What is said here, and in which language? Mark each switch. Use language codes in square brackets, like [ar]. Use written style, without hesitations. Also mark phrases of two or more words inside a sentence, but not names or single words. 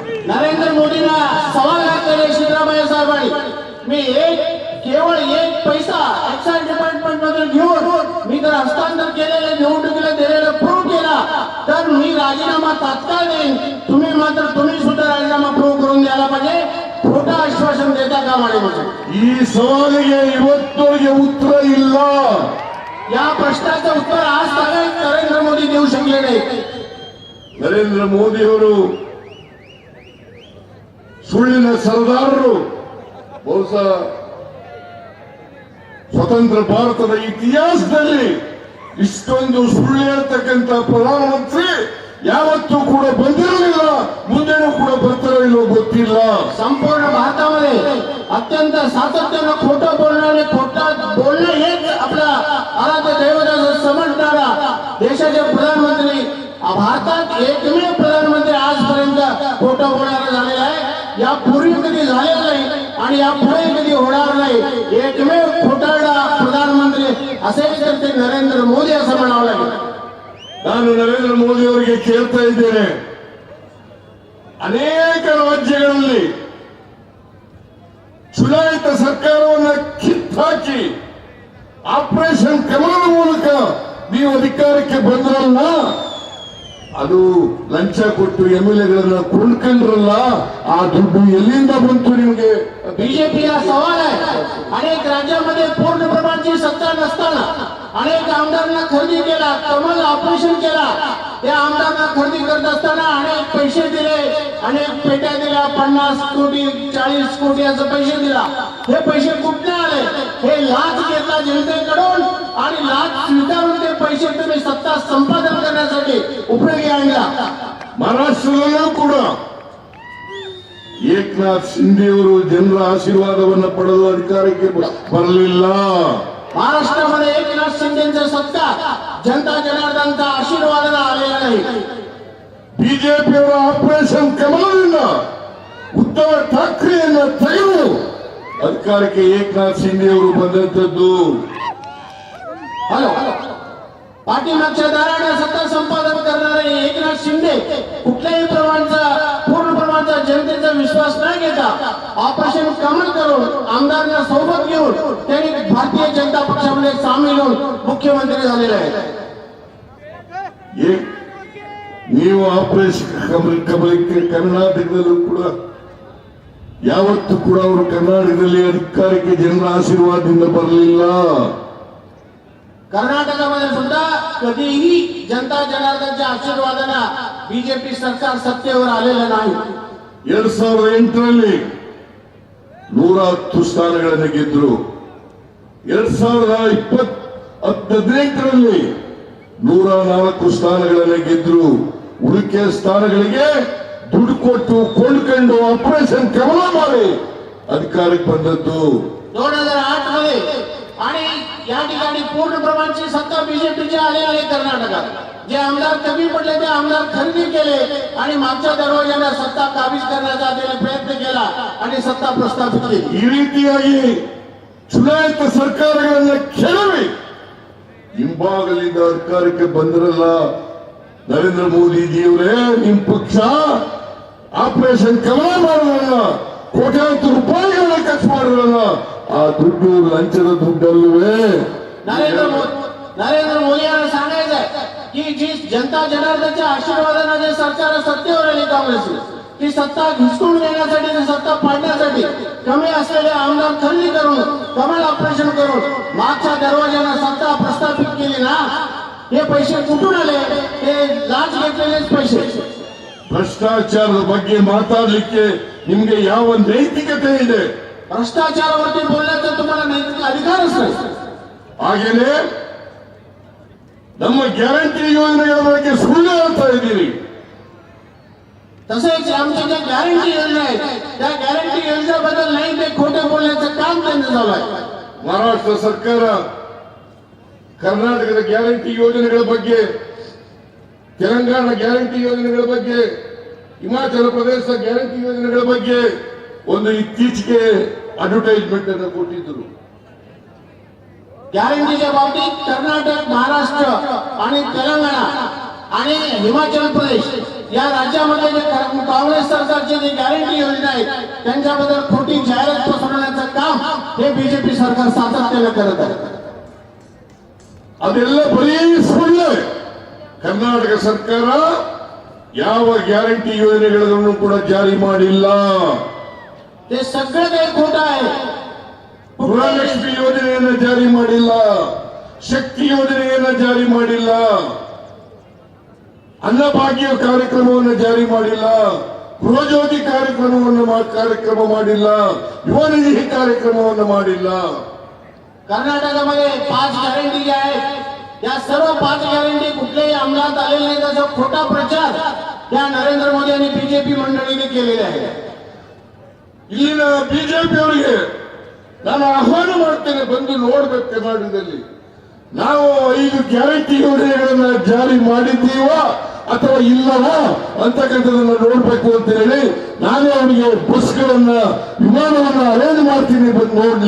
[mr] नरेंद्र मोदींना सवाल घातलेले सिद्धरामय्या साहेबांनी, मी केवळ एक पैसा [en] excise department [mr] मधून घेऊन मी जर हस्तांतर केलेले निवडणुकीला दिलेला प्रूव्ह केला तर मी राजीनामा तात्काळ देईन, तुम्ही सुद्धा राजीनामा प्रूव्ह करून द्यायला पाहिजे, खोटा आश्वासन देता कामा नये. [kn] ಈ ಸವಾಲಿಗೆ ಇವತ್ತವರೆಗೆ ಉತ್ತರ ಇಲ್ಲ. [mr] या प्रश्नाचं उत्तर आज तागायत नरेंद्र मोदी देऊ शकले नाही. [kn] ನರೇಂದ್ರ ಮೋದಿಯವರು ಸುಳ್ಳಿನ ಸರದಾರರು. ಬಹುಶಃ ಸ್ವತಂತ್ರ ಭಾರತದ ಇತಿಹಾಸದಲ್ಲಿ ಇಷ್ಟೊಂದು ಸುಳ್ಳು ಹೇಳ್ತಕ್ಕಂಥ ಪ್ರಧಾನಮಂತ್ರಿ ಯಾವತ್ತೂ ಕೂಡ ಬಂದಿರಲಿಲ್ಲ, ಮುಂದೆನೂ ಕೂಡ ಬರ್ತಾರೋ ಇಲ್ಲೋ ಗೊತ್ತಿಲ್ಲ. [mr] संपूर्ण भारतामध्ये अत्यंत सातत्यानं खोटं बोलणारे, बोलणं हेच आपला आराध्य दैवत असं समजणारा देशाचे प्रधानमंत्री, भारतात एकमेव प्रधानमंत्री आजपर्यंत खोटं बोलणारा झालेला आहे. यापूर्वी कधी झालेलं नाही आणि यापुढे कधी होणार नाही. एकमेव खोटारडा प्रधानमंत्री असेल तर ते नरेंद्र मोदी असं म्हणावं लागेल. [kn] ನಾನು ನರೇಂದ್ರ ಮೋದಿ ಅವರಿಗೆ ಕೇಳ್ತಾ ಇದ್ದೇನೆ, ಅನೇಕ ರಾಜ್ಯಗಳಲ್ಲಿ ಚುನಾಯಿತ ಸರ್ಕಾರವನ್ನು ಕಿತ್ತಾಕಿ ಆಪರೇಷನ್ ಕಮಲದ ಮೂಲಕ ನೀವು ಅಧಿಕಾರಕ್ಕೆ ಬಂದ್ರಲ್ಲ, ಅದು ಲಂಚ ಕೊಟ್ಟು ಎಂಎಲ್ಎಗಳನ್ನ ಕೊಂಡ್ಕೊಂಡ್ರಲ್ಲ, ಆ ದುಡ್ಡು ಎಲ್ಲಿಂದ ಬಂತು ನಿಮಗೆ? [mr] बीजेपीला सवाल आहे, अनेक राज्यांमध्ये पूर्ण प्रमाणाची सत्ता नसताना अनेक आमदारांना खरेदी केला, कमल ऑपरेशन केला, त्या आमदारांना खरेदी करत असताना अनेक पैसे दिले, अनेक पेट्या दिल्या, 50 कोटी 40 कोटी असं पैसे दिला. हे पैसे कुठे आले? हे लाच घेतला जनतेकडून आणि लाच स्वीकारून ते पैसे तुम्ही सत्ता संपादन करण्यासाठी उपयोगी आणला. [kn] ಮಹಾರಾಷ್ಟ್ರದಲ್ಲೂ ಕೂಡ ಏಕನಾಥ್ ಶಿಂದೆಯವರು ಜನರ ಆಶೀರ್ವಾದವನ್ನು ಪಡೆದು ಅಧಿಕಾರಕ್ಕೆ ಬರಲಿಲ್ಲ. [mr] महाराष्ट्रामध्ये एकनाथ शिंदेचा सत्ता जनता जनार्दनचा आशीर्वाद आलेला नाही. [kn] ಬಿಜೆಪಿಯವರ ಆಪರೇಷನ್ ಕಮಲದಿಂದ ಉद्धವ್ ಠಾಕ್ರೆಯನ್ನ ತೆಗೆದು ಅಧಿಕಾರಕ್ಕೆ ಏಕನಾಥ್ ಶಿಂದೆಯವರು ಬಂದಂತದ್ದು. [mr] हॅलो पाठीमागच्या दाराने सत्ता संपादन करणारे एकनाथ शिंदे कुठल्याही पूर्ण प्रमाणाचा जनतेचा विश्वास न घेता ऑपरेशन कमल करून आमदारांना सोबत घेऊन त्यांनी भारतीय जनता पक्षामध्ये सामील होऊन मुख्यमंत्री झालेले आहेत. [kn] ನೀವು ಆಪರೇಷನ್ ಕಮಲಕ್ಕೆ ಕರ್ನಾಟಕದಲ್ಲೂ ಕೂಡ ಯಾವತ್ತೂ ಕೂಡ ಅವರು ಕರ್ನಾಟಕದಲ್ಲಿ ಅಧಿಕಾರಕ್ಕೆ ಜನರ ಆಶೀರ್ವಾದದಿಂದ ಬರಲಿಲ್ಲ. [mr] कर्नाटकामध्ये सुद्धा कधीही जनता जनार्दनच्या आशीर्वादाने बीजेपी सरकार सत्तेवर आलेलं नाही. [kn] 2008ರಲ್ಲಿ 110 ಸ್ಥಾನಗಳನ್ನು ಗೆದ್ರು. 2018ರಲ್ಲಿ 104 ಸ್ಥಾನಗಳನ್ನು ಗೆದ್ರು. ಉಳಿಕೆ ಸ್ಥಾನಗಳಿಗೆ ದುಡ್ಡು ಕೊಟ್ಟು ಕೊಂಡ್ಕೊಂಡು ಆಪರೇಷನ್ ಕಮಲ ಮಾಡಿ ಅಧಿಕಾರಕ್ಕೆ ಬಂದದ್ದು. [mr] 2008 मध्ये आणि या ठिकाणी पूर्ण प्रमाणाची सत्ता बीजेपीची आली आहे कर्नाटकात. जे आमदार कमी पडले ते आमदार खरेदी केले आणि मागच्या दरवाजाला सत्ता काबीज करण्याचा त्याने प्रयत्न केला आणि सत्ता प्रस्थापित केली. [kn] ಈ ರೀತಿಯಾಗಿ ಚುನಾಯಿತ ಸರ್ಕಾರಗಳನ್ನ ಕೆಡವಿ ಹಿಂಭಾಗಲಿಂದ ಅಧಿಕಾರಕ್ಕೆ ಬಂದ್ರಲ್ಲ ನರೇಂದ್ರ ಮೋದಿಜಿಯವರೇ, ನಿಮ್ ಪಕ್ಷ ಆಪರೇಷನ್ ಕಮಲ ಮಾಡಿದ್ರಲ್ಲ, ಕೋಟ್ಯಾಂತರ ರೂಪಾಯಿಗಳನ್ನ ಖರ್ಚು ಮಾಡಿದ್ರಲ್ಲ, ಆ ದುಡ್ಡು ಲಂಚದ ದುಡ್ಡಲ್ವೇ? [mr] नरेंद्र मोदी यांना सांगायचंय की जी जनता जनार्दनच्या आशीर्वादाने जे सरकार सत्तेवर आली काँग्रेस ती सत्ता घुसकून घेण्यासाठी सत्ता पाडण्यासाठी कमी असलेले आमदार खरेदी करून कमल ऑपरेशन करून मागच्या दरवाजाने सत्ता प्रस्थापित केली ना, हे पैसे कुठून आले? ते लाच घेतलेलेच पैसे. [kn] ಭ್ರಷ್ಟಾಚಾರದ ಬಗ್ಗೆ ಮಾತಾಡಲಿಕ್ಕೆ ನಿಮ್ಗೆ ಯಾವ ನೈತಿಕತೆ ಇದೆ? [mr] भ्रष्टाचारावरती बोलण्याचा तुम्हाला नैतिक अधिकारच नाही. [kn] ಹಾಗೇನೆ ನಮ್ಮ ಗ್ಯಾರಂಟಿ ಯೋಜನೆಗಳ ಬಗ್ಗೆ ಸುಳ್ಳು ಹೇಳ್ತಾ ಇದ್ದೀರಿ. [mr] तसेच आमच्या ज्या गॅरंटी योजना आहेत त्या गॅरंटी योजनेबद्दल नाही ते खोटे बोलण्याचं काम त्यांचं चालू आहे. [kn] ಮಹಾರಾಷ್ಟ್ರ ಸರ್ಕಾರ ಕರ್ನಾಟಕದ ಗ್ಯಾರಂಟಿ ಯೋಜನೆಗಳ ಬಗ್ಗೆ, ತೆಲಂಗಾಣ ಗ್ಯಾರಂಟಿ ಯೋಜನೆಗಳ ಬಗ್ಗೆ, ಹಿಮಾಚಲ ಪ್ರದೇಶ ಗ್ಯಾರಂಟಿ ಯೋಜನೆಗಳ ಬಗ್ಗೆ ಒಂದು ಇತ್ತೀಚೆಗೆ ಅಡ್ವರ್ಟೈಸ್ಮೆಂಟ್ ಅನ್ನು ಕೊಟ್ಟಿದ್ದರು. [mr] गॅरंटीच्या बाबतीत कर्नाटक, महाराष्ट्र आणि तेलंगणा आणि हिमाचल प्रदेश या राज्यामध्ये जे काँग्रेस सरकारचे जे गॅरंटी योजना आहेत त्यांच्याबद्दल खोटी जाहिरात पसरवण्याचं काम हे बीजेपी सरकार सातत्याने करत आहे. [kn] ಅದೆಲ್ಲ ಬರೀ ಸುಳ್ಳು. ಕರ್ನಾಟಕ ಸರ್ಕಾರ ಯಾವ ಗ್ಯಾರಂಟಿ ಯೋಜನೆಗಳನ್ನು ಕೂಡ ಜಾರಿ ಮಾಡಿಲ್ಲ. [mr] ते सगळं काही खोटं आहे. [kn] ಗೃಹಲಕ್ಷ್ಮಿ ಯೋಜನೆಯನ್ನು ಜಾರಿ ಮಾಡಿಲ್ಲ, ಶಕ್ತಿ ಯೋಜನೆಯನ್ನು ಜಾರಿ ಮಾಡಿಲ್ಲ, ಅನ್ನಭಾಗ್ಯ ಕಾರ್ಯಕ್ರಮವನ್ನು ಜಾರಿ ಮಾಡಿಲ್ಲ, ಗೃಹಜ್ಯೋತಿ ಕಾರ್ಯಕ್ರಮ ಮಾಡಿಲ್ಲ, ಯುವ ನಿಧಿ ಕಾರ್ಯಕ್ರಮವನ್ನು ಮಾಡಿಲ್ಲ. [mr] कर्नाटकामध्ये 5 गॅरंटी ज्या आहेत या सर्व 5 गॅरंटी कुठल्याही अंमलात आलेल्या नाही. त्याचा खोटा प्रचार या नरेंद्र मोदी आणि बीजेपी मंडळीने केलेला आहे. [kn] ಇಲ್ಲಿನ ಬಿಜೆಪಿಯವರಿಗೆ ನಾನು ಆಹ್ವಾನ ಮಾಡ್ತೇನೆ, ಬಂದು ನೋಡ್ಬೇಕು. ಕರ್ನಾಟಕದಲ್ಲಿ ನಾವು 5 ಗ್ಯಾರಂಟಿ ಯೋಜನೆಗಳನ್ನ ಜಾರಿ ಮಾಡಿದ್ದೀವಾ ಅಥವಾ ಇಲ್ಲವಾ ಅಂತಕ್ಕಂಥದನ್ನ ನೋಡ್ಬೇಕು ಅಂತ ಹೇಳಿ ನಾನೇ ಅವರಿಗೆ ಬಸ್ಗಳನ್ನ, ವಿಮಾನವನ್ನ ಅರೇಂಜ್ ಮಾಡ್ತೀನಿ, ಬಂದು ನೋಡ್ಲಿ.